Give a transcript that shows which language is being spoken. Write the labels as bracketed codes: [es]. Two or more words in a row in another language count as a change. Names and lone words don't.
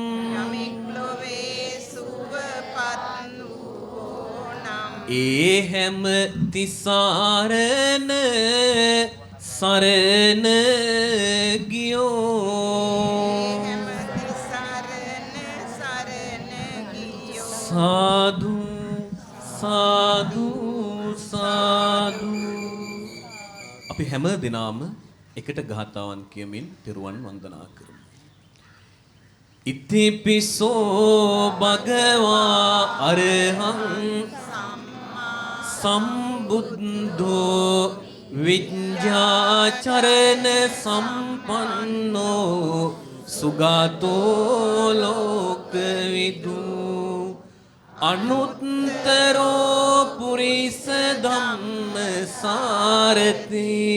[si] ඒ හැම තිසරණ සරණ ගියෝ සාදු සාදු සාදු අපි හැම දිනම එකට ගාථාවන් කියමින් තෙරුවන් වන්දනා කරමු. [pi] ඉතිපිසෝ භගවා අරහං සම්බුද්ධෝ විඤ්ඤාචරණ සම්පන්නෝ සුගතෝ ලෝකවිදු අනුත්තරෝ පුරිස ධම්ම සාරති